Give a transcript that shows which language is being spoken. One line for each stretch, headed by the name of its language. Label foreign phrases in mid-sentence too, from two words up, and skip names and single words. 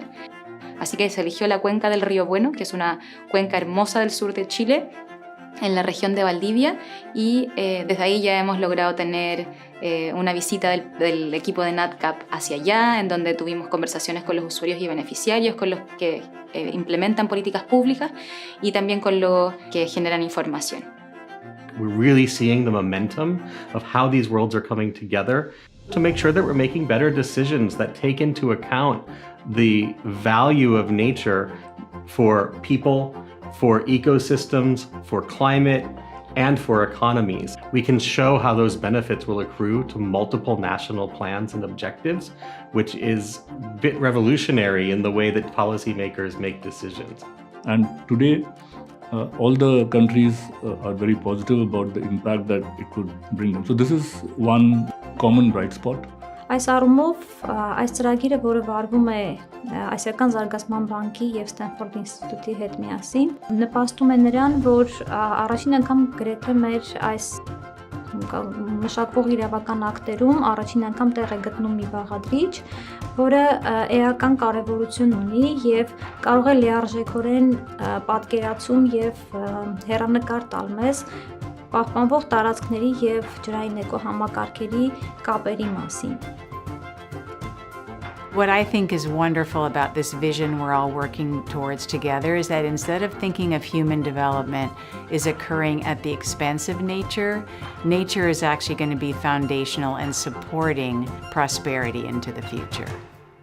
Spanish: Así que se eligió la cuenca del Río Bueno, que es una cuenca hermosa del sur de Chile, en la región de Valdivia, y desde ahí ya hemos logrado tener una visita del equipo de NatCap hacia allá, en donde tuvimos conversaciones con los usuarios y beneficiarios, con los que implementan políticas públicas y también con los que generan información.
English: we're really seeing the momentum of how these worlds are coming together to make sure that we're making better decisions that take into account the value of nature for people, for ecosystems, for climate, and for economies. We can show how those benefits will accrue to multiple national plans and objectives, which is a bit revolutionary in the way that policymakers make decisions. And today, all the countries are very positive about the impact that it would bring them. So this is one common bright spot.
Armenian: Այս առումով այս ծրագիրը, որը վարվում է Ասիական զարգացման բանկի եւ Ստենֆորդ ինստիտուտի հետ միասին, նպաստում է նրան, որ առաջին անգամ գրեթե մեր այս մշակվող իրավական ակտերում առաջին անգամ տեղ է գտնում մի բաղադրիչ, որը էական կարևորություն ունի եւ կարող է լիարժեքորեն պատկերացում եւ հեռանկար տալ մեզ պահպանվող տարածքների եւ ջրային էկոհամակարգերի կապերի մասին.
English: What I think is wonderful about this vision we're all working towards together is that instead of thinking of human development is occurring at the expense of nature, nature is actually going to be foundational and supporting prosperity into the future.